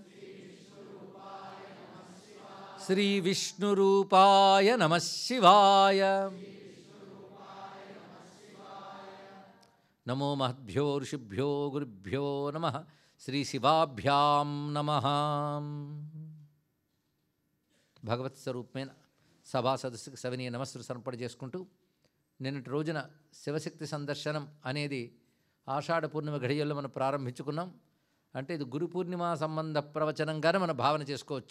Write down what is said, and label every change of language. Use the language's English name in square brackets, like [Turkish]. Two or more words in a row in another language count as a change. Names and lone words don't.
[Sanskrit] श्री विष्णुरूपाय नमः शिवाय। नमो महद्भ्यो ऋषिभ्यो गुरुभ्यो नमः। श्री शिवाभ्यां नमः। [Telugu] భగవత్ స్వరూపమైన సభా సదస్సుకు సవినీయ నమస్సులు సమర్పణ చేసుకుంటూ నిన్నటి రోజున శివశక్తి సందర్శనం అనేది ఆషాఢ పూర్ణిమ ఘడియల్లో మనం ప్రారంభించుకున్నాం. అంటే ఇది గురు పూర్ణిమ సంబంధ ప్రవచనంగానే మనం భావన చేసుకోవచ్చు.